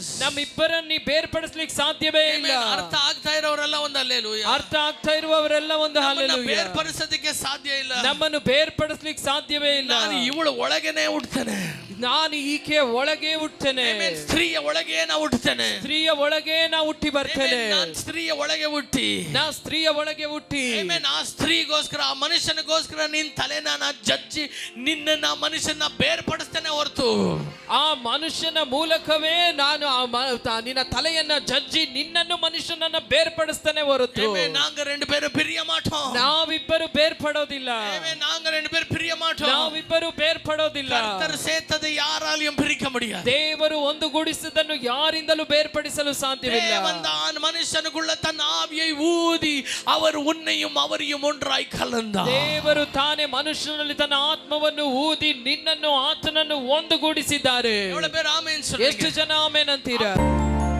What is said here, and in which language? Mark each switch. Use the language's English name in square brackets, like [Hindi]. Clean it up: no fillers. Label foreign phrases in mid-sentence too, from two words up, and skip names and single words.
[Kannada] ನಮ್ಮಿಬ್ಬರನ್ನು ಬೇರ್ಪಡಿಸ್ಲಿಕ್ಕೆ ಸಾಧ್ಯವೇ ಇಲ್ಲ. ಅರ್ಥ ಆಗ್ತಾ ಇರೋರೆಲ್ಲ ಒಂದು ಹಲ್ಲೆಲೂಯಾ. ಅರ್ಥ ಆಗ್ತಾ ಇರುವವರೆಲ್ಲ ಒಂದು ಹಲ್ಲೆಲೂಯಾ. ಬೇರ್ಪಡಿಸೋದಕ್ಕೆ ಸಾಧ್ಯ ಇಲ್ಲ. ನಮ್ಮನ್ನು ಬೇರ್ಪಡಿಸ್ಲಿಕ್ಕೆ ಸಾಧ್ಯವೇ ಇಲ್ಲ. ನಾನು ಇವಳ ಒಳಗೇನೆ ಹುಟ್ಟುತ್ತೇನೆ, ನಾನು ಈಕೆಯ ಒಳಗೆ ಹುಟ್ಟುತ್ತೇನೆ, ಸ್ತ್ರೀಯ ಒಳಗೆ ನಾ ಹುಟ್ಟುತ್ತೇನೆ, ಸ್ತ್ರೀಯ ಒಳಗೆ ನಾ ಹುಟ್ಟಿ ಬರ್ತೇನೆ, ನಾನು ಸ್ತ್ರೀಯ ಒಳಗೆ ಹುಟ್ಟಿ, ನಾ ಸ್ತ್ರೀಯ ಒಳಗೆ ಹುಟ್ಟಿ, ಆ ಸ್ತ್ರೀಗೋಸ್ಕರ ಆ ಮನುಷ್ಯನಿಗೋಸ್ಕರ ನಿನ್ನ ತಲೆನ ನಾ ಜಜ್ಜಿ ನಿನ್ನ ಮನುಷ್ಯನ ಬೇರ್ಪಡಿಸ್ತೇನೆ ಹೊರತು ಆ ಮನುಷ್ಯನ ಮೂಲಕವೇ ನಾನು ನಿನ್ನ ತಲೆಯನ್ನ ಜಜ್ಜಿ ನಿನ್ನನ್ನು ಮನುಷ್ಯನನ್ನ ಬೇರ್ಪಡಿಸ್ತೇನೆ ಹೊರತು [Tamil] நாங்க ரெண்டு பேரும் பிரிய மாட்டோம். [Kannada] ನಾವಿಬ್ಬರು ಬೇರ್ಪಡೋದಿಲ್ಲ. [Tamil] நாங்க ரெண்டு பேரும் பிரிய மாட்டோம். [Kannada] ನಾವಿಬ್ಬರು ಬೇರ್ಪಡೋದಿಲ್ಲ. [Tamil] கர்த்தர் சேர்த்ததை யாராலையும் பிரிக்க முடியாது. [Kannada] ದೇವರು ಒಂದುಗೂಡಿಸಿದ್ದನ್ನು ಯಾರಿಂದಲೂ ಬೇರ್ಪಡಿಸಲು ಸಾಧ್ಯವಿಲ್ಲ. [Tamil] தேவன் தான் மனுஷனுக்குள்ள தன் ஆவியை ஊதி அவர் உன்னையும் அவரையும் ஒன்றாய் கலந்தார். [Kannada] ದೇವರು ತಾನೇ ಮನುಷ್ಯನಲ್ಲಿ ತನ್ನ ಆತ್ಮವನ್ನು ಊದಿ ನಿನ್ನನ್ನು ಆತನನ್ನು ಒಂದುಗೂಡಿಸಿದ್ದಾರೆ. [Tamil] எவ்வளவு பேர் ஆமென் சொல்லுங்க? [Kannada] ಎಷ್ಟು ಜನ ಆಮೆನ್ ಅಂತೀರಾ?